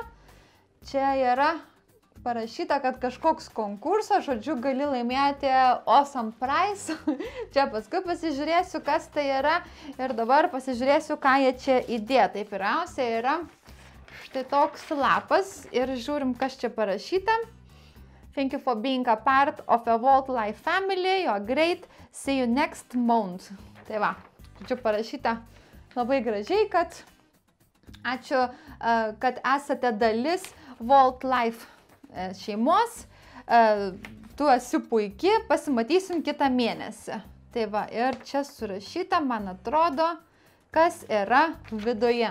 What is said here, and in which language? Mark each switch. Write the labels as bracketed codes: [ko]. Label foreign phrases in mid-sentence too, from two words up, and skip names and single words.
[lt] Čia yra parašyta, kad kažkoks konkursas, žodžiu, gali laimėti [en] awesome prize. [lt] Čia paskui pasižiūrėsiu, kas tai yra. Ir dabar pasižiūrėsiu, ką jie čia įdėjo. Tai pirmiausia yra štai toks lapas. Ir žiūrim, kas čia parašyta. [en] Thank you for being a part of a Vault Life family. You're great. See you next month. [lt] Tai va, čia parašyta labai gražiai, kad ačiū, kad esate dalis Vault Life šeimos. Tu esi puiki, pasimatysim kitą mėnesį. Tai va, ir čia surašyta, man atrodo, kas yra viduje.